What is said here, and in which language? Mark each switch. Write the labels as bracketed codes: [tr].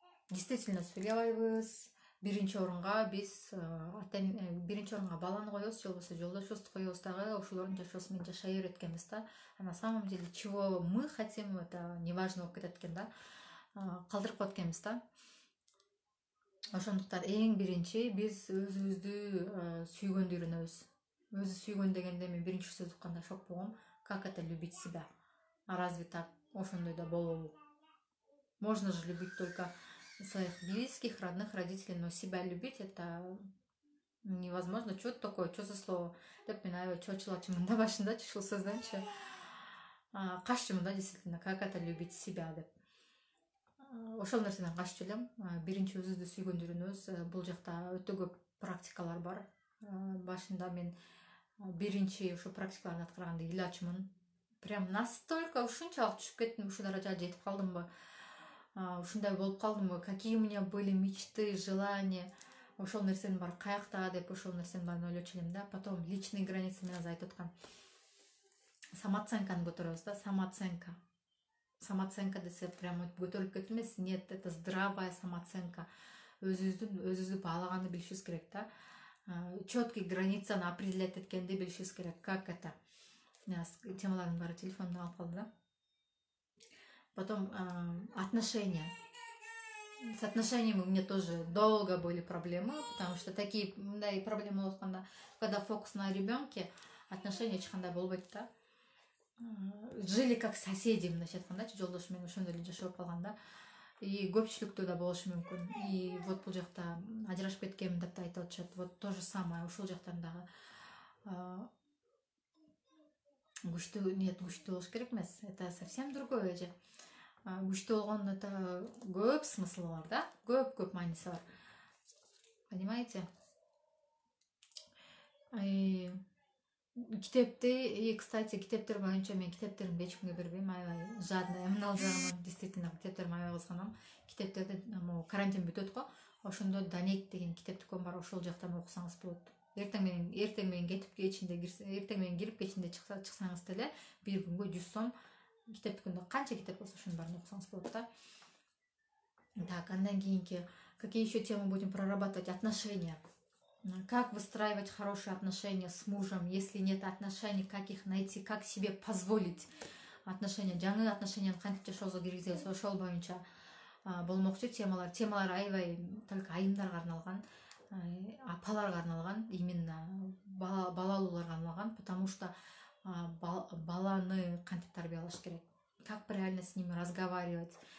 [ky] Действительно сыйлабайбыз. Биринчи орунга биринчи орунга баланы коебуз, же болбосо жолдошубузду коебуз дагы, ошолордун жашоосу менен жашай берет экенбиз да. [ru] А на самом деле чего мы хотим, это неважно [ky] болуп кетет экен да. Калтырып коет экенбиз да. Ошондуктан эң биринчи биз өзүбүздү сүйгөндү үйрөнөбүз. Өзү сүйгөн дегенде мен биринчи сөз укканда шок болгом. [ru] Как это любить себя? А разве так? [ky] Ошондой да болобу? [ru] Можно же любить только своих близких, родных, родителей, но себя любить это невозможно. Что это такое? Что за слово? [ky] Деп мен аябай чочулачумун да башындачы ушул сөздөнчү. Каччумун да, [ru] действительно, как это любить себя [ky] деп. Ошол нерседен каччу элем. Биринчи өзүбүздү сүйгөндү үйрөнөбүз. Бул жакта өтө көп практикалар бар. Башында мен биринчи ошо практикаларды аткарганда ыйлачумун. [ru] Прям настолько [ky] ушунчалык түшүп кеттим, ушул даражага жетип калдымбы? Ушундай болуп калдымбы? [ru] Какие у меня были мечты, желания? [ky] Ошол нерсенин баары каякта деп ошол нерсенин баарын ойлочу элем да. [ru] Потом личные границы [ky] менен айтып аткан. Самооценканы көтөрөбүз да, самооценка. Самооценка десе прям көтөрүлүп кетти эмес. [ru] Нет, это здравая самооценка. [ky] Өзүбүздү баалаганды билишибиз керек да. Четкий границаны определять эткенди билишибиз керек. [ru] Как это? [ky] Темалардын баары телефондон алып калды да. [ru] Потом отношения. С отношениями у меня тоже долго были проблемы, потому что такие проблемы болуп когда фокус на ребенке, отношения [ky] ешкандай болбойт да. [ru] Жили как соседи, [ky] мындайча айткандачы, жолдошу менен ошондой эле жашап калган да. И көпчүлүктө да болушу мүмкүн. И вот бул жакта ажырашып кеткенмин деп да айтып атышат. [ru] Вот то же самое [ky] ушул жактан дагы күчтүү ниет күчтүү болуш керек эмес. [ru] Это совсем другое же. [ky] Күчтүү болгондун это көп смыслы бар да, көп мааниси бар. [ru] Понимаете? [ky] Китепти, кстати, китептер боюнча мен китептеримди эч кимге бербейм, аябай жадный ал жагынан. Действительно китептерим аябай кызганам. Китептерди могу карантин бүтөт го, ошондо Данек деген китеп дүкөн бар, ошол жактан окусаңыз болот. Эртең менен кетип кечинде кирсе, эртең менен кирип кечинде чыксаңыз деле бир күнгө 100 сом. Китеп дүкөндө канча китеп болсо ошонун баарын окусаңыз болот да. [ru] Так, [ky] андан кийинки [ru] какие еще темы будем прорабатывать? Отношения. Как выстраивать хорошие отношения с мужем? Если нет отношений, как их найти? Как себе позволить отношения? [ky] Жаңы отношения кантип жашоого киргизебиз? Ошол боюнча болмокчу темалар аябай только айымдарга арналган, апаларга арналган, именно балалууларга арналган, [ru] потому что [ky] баланы кантип тарбиялаш керек, [ru] как правильно с ними разговаривать.